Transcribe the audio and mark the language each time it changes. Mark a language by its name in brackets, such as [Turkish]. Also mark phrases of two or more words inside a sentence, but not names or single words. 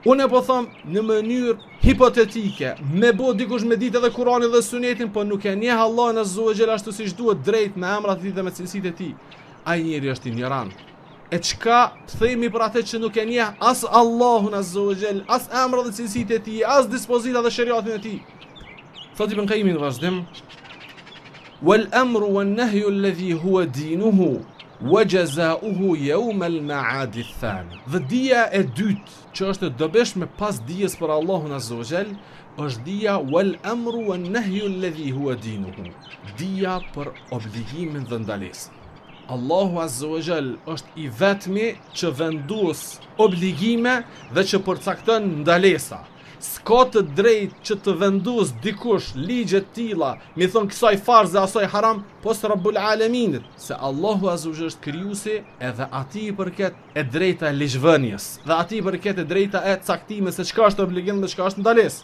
[Albanian] Unë po them në mënyrë hipotetike, me bo dikush me ditë edhe Kur'anin dhe Sunetin, po nuk e njeh Allahun [Arabic] عز وجل [Albanian] ashtu siç duhet drejt me emrat e tij dhe me cilësitë e tij. Ai njeri është ignorant. E çka të themi për atë që nuk e njeh as Allahun [Arabic] عز وجل, [Albanian] as emrat dhe cilësitë e tij, as dispozitat dhe shariatin e tij. Thotë Ibn Qayyim në vazhdim: [Arabic] "والأمر والنهي الذي هو دينه وجزاؤه يوم المعاد الثاني." [Albanian] Dhe dia e dytë që është e dobishme pas dijes për Allahun [Arabic] عز وجل [Albanian] është dia [Arabic] والأمر والنهي الذي هو دينه. [Albanian] Dia për obligimin dhe ndalesën. Allahu [Arabic] عز وجل [Albanian] është i vetmi që vendos obligime dhe që përcakton ndalesa. S'ka të drejt që të vendos dikush ligje të tilla, mi thon kësaj farz dhe asaj haram, pos Rabbul Alaminit, se Allahu [Arabic] عز وجل [Albanian] është krijuesi edhe atij i përket e drejta e ligjvënies, dhe atij i përket e drejta e caktimit se çka është obligim dhe çka është ndalesë.